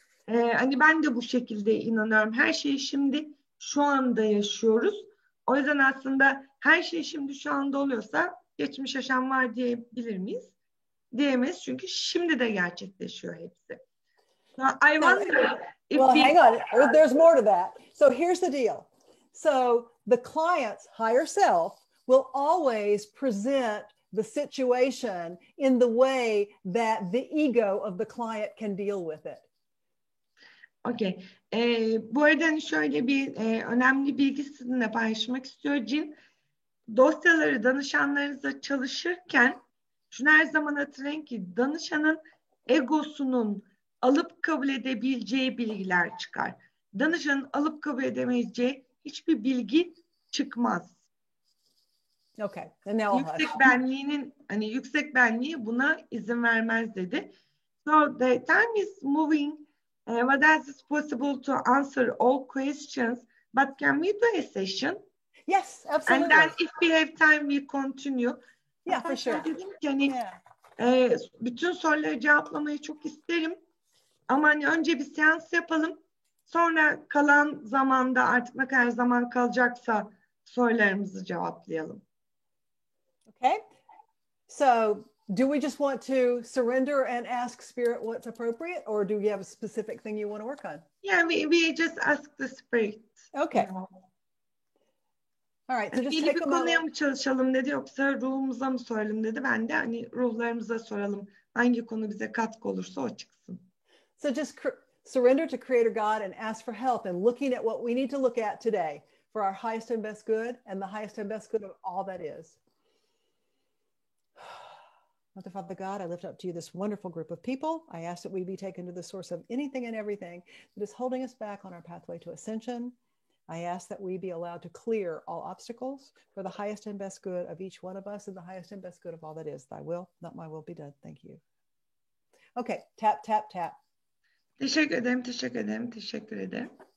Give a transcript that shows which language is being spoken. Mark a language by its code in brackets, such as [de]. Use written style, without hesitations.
[tr] Hani ben de bu şekilde inanıyorum. Her şeyi şimdi şu anda yaşıyoruz. O yüzden aslında her şey şimdi şu anda oluyorsa geçmiş yaşam var diyebilir miyiz? Diyemeyiz çünkü şimdi de gerçekleşiyor hepsi. [en] I wonder if hang on. There's more to that. So here's the deal. So the client's higher self will always present the situation in the way that the ego of the client can deal with it. Okay. [tr] Bu arada şöyle bir önemli bilgi sizinle paylaşmak istiyor Cin. Dosyaları danışanlarınızla çalışırken şunu her zaman hatırlayın ki danışanın egosunun alıp kabul edebileceği bilgiler çıkar. Danışanın alıp kabul edemeyeceği hiçbir bilgi çıkmaz. [en] Okay. And now [tr] yüksek benliği buna izin vermez dedi. [en] So the time is moving. What else is possible to answer all questions? But can we do a session? Yes, absolutely. And then if we have time, we continue. Yeah, for sure. [tr] Dedim ki hani bütün soruları cevaplamayı çok isterim. Ama hani önce bir seans yapalım. Sonra kalan zamanda artık ne kadar zaman kalacaksa sorularımızı cevaplayalım. [en] Okay. So do we just want to surrender and ask Spirit what's appropriate, or do you have a specific thing you want to work on? Yeah, we just ask the Spirit. Okay. All right. So just take a moment. [tr] Konuya mı çalışalım dedi yoksa ruhumuza mı soralım dedi. Ben de hani ruhlarımıza soralım. Hangi konu bize katkı olursa o çıksın. [en] So just surrender to Creator God and ask for help in looking at what we need to look at today for our highest and best good and the highest and best good of all that is. Mother, Father God, I lift up to you this wonderful group of people. I ask that we be taken to the source of anything and everything that is holding us back on our pathway to ascension. I ask that we be allowed to clear all obstacles for the highest and best good of each one of us and the highest and best good of all that is. Thy will, not my will, be done. Thank you. Okay, tap, tap, tap. [tr] Teşekkür ederim, teşekkür ederim, teşekkür ederim.